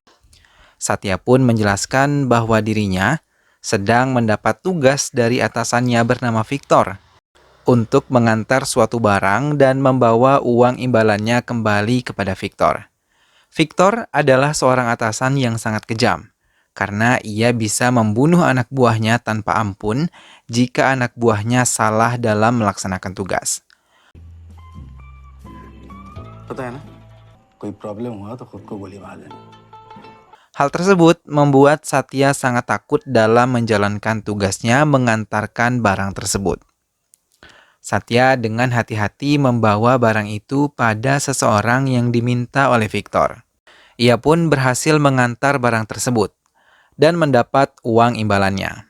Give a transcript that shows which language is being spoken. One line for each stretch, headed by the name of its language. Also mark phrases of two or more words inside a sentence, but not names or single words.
Indonesian: Satya pun menjelaskan bahwa dirinya sedang mendapat tugas dari atasannya bernama Victor untuk mengantar suatu barang dan membawa uang imbalannya kembali kepada Victor. Victor adalah seorang atasan yang sangat kejam, karena ia bisa membunuh anak buahnya tanpa ampun jika anak buahnya salah dalam melaksanakan tugas.
Hindi: पता है ना, कोई प्रॉब्लम हुआ तो खुद को गोली मार लेना।
Indonesian: Hal tersebut membuat Satya sangat takut dalam menjalankan tugasnya mengantarkan barang tersebut. Satya dengan hati-hati membawa barang itu pada seseorang yang diminta oleh Victor. Ia pun berhasil mengantar barang tersebut dan mendapat uang imbalannya.